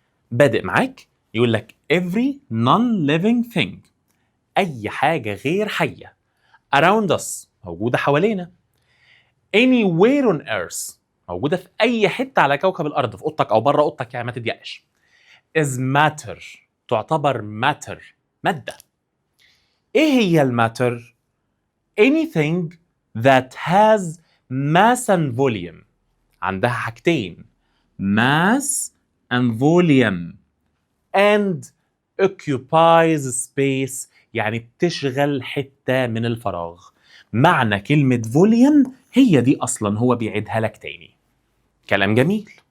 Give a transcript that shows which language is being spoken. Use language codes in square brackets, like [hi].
[ar] بادئ معاك يقول لك every non-living thing، أي حاجة غير حية around us، موجودة حوالينا. anywhere on earth موجودة في أي حتة على كوكب الأرض، في أوضتك أو بره أوضتك، يعني ما تضيقش. [en] is matter تعتبر matter مادة. إيه هي الماتر؟ anything that has mass and volume. [ar] عندها حاجتين، mass and volume and occupies space، يعني بتشغل حتة من الفراغ. معنى كلمة volume هي دي أصلا هو بيعيدها لك تاني. كلام جميل.